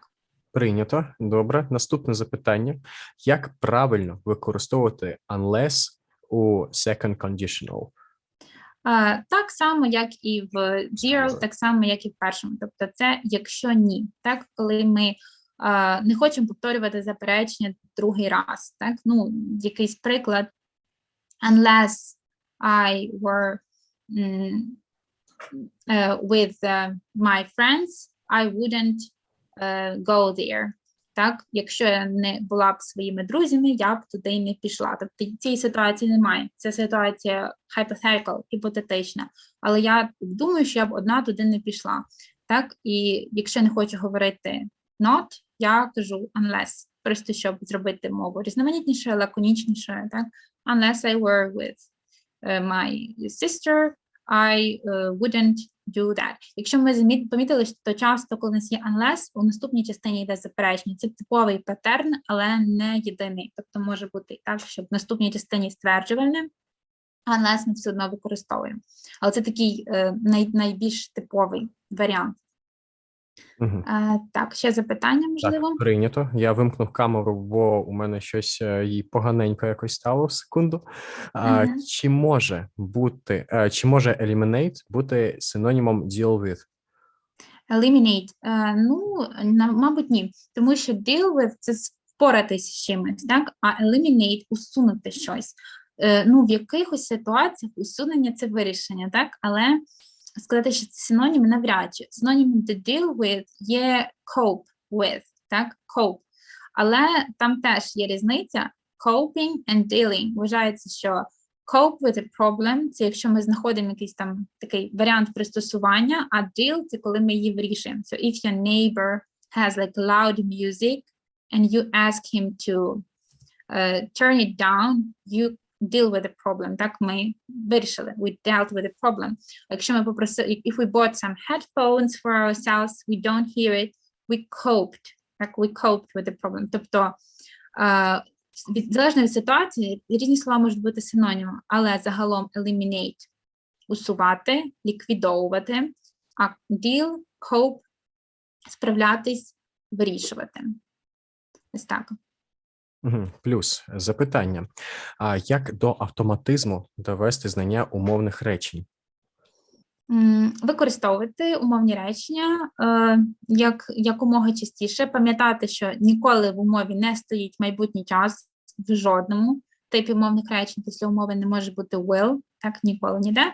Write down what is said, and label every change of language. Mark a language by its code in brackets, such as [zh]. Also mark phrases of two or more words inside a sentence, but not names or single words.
[uk] Прийнято. Добре. Наступне запитання. Як правильно використовувати unless у [en] second conditional? [uk] Так само, як і в zero, так само, як і в першому. Тобто це якщо ні. Так, коли ми не хочемо повторювати заперечення другий раз. Так, якийсь приклад. [en] Unless I were with my friends, I wouldn't go there. [uk] Так, якщо я не була б своїми друзями, я б туди не пішла. Тобто цієї ситуації немає. Це ситуація hypothetical, гіпотетична. Але я думаю, що я б одна туди не пішла. Так, і якщо не хочу говорити not, я кажу unless. Просто щоб зробити мову різноманітнішою, лаконічнішою. Так, [en] unless I were with my sister, I wouldn't do that. [uk] Якщо ми помітили, що часто, коли у нас є unless, у наступній частині йде заперечення. Це типовий паттерн, але не єдиний. Тобто може бути і так, що в наступній частині стверджувальне, unless ми все одно використовуємо. Але це такий найбільш типовий варіант. Так, ще запитання, можливо? Так, прийнято. Я вимкнув камеру, бо у мене щось їй поганенько якось стало в секунду. Чи може eliminate бути синонімом [en] deal with? [uk] Eliminate? Мабуть, ні. Тому що [en] deal with – [uk] це впоратись з чимось, так? А eliminate – усунути щось. В якихось ситуаціях усунення – це вирішення, так? Але сказати, що це синоніми навряд чи. Синонімом [en] to deal with [uk] є [en] cope with, [uk] так? Cope. Але там теж є різниця. [en] Coping and dealing. [uk] Вважається, що [en] Cope with a problem – [uk] це якщо ми знаходимо якийсь там такий варіант пристосування, а deal – це коли ми її вирішуємо. [en] So if your neighbor has like loud music and you ask him to turn it down, you deal with the problem. [uk] Так, ми вирішили. [en] We dealt with the problem. [uk] Якщо ми попросили, [en] if we bought some headphones for ourselves, we don't hear it, we coped. [uk] Так, [en] we coped with the problem. [uk] Тобто, залежно від ситуації, різні слова можуть бути синонімом, але загалом eliminate – усувати, ліквідовувати, а [en] deal, cope – [uk] справлятись, вирішувати. Ось так. Плюс запитання. А як до автоматизму довести знання умовних речень? Використовувати умовні речення якомога частіше, пам'ятати, що ніколи в умові не стоїть майбутній час в жодному типі умовних речень, після умови не може бути will, так, ніколи ніде.